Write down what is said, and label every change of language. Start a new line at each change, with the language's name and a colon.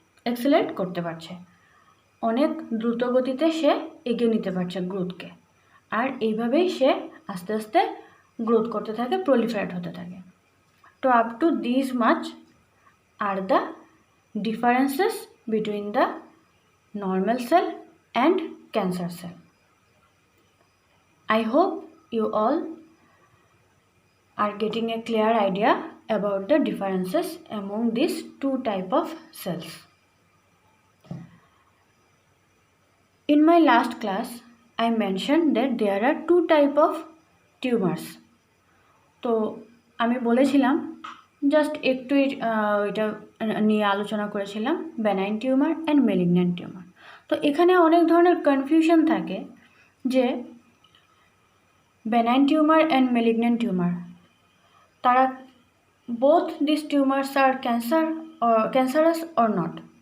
Bangla: Accelerate করতে পারছে, অনেক দ্রুত গতিতে সে এগিয়ে নিতে পারছে গ্রোথকে, আর এইভাবেই সে আস্তে আস্তে গ্রোথ করতে থাকে, প্রলিফারেট হতে থাকে।
English: তো up to this much are the differences between the normal cell and cancer cell. I hope you all are getting a clear idea about the differences among these two type of cells. In my last class, I mentioned that there are two type of tumors.
Bangla: তো আমি বলেছিলাম, just একটু এটা নিয়ে আলোচনা করেছিলাম, benign tumour and malignant tumour. তো এখানে অনেক ধরনের কনফিউশন থাকে যে benign tumour and malignant tumour, তারা
English: Both this tumours are cancerous or not.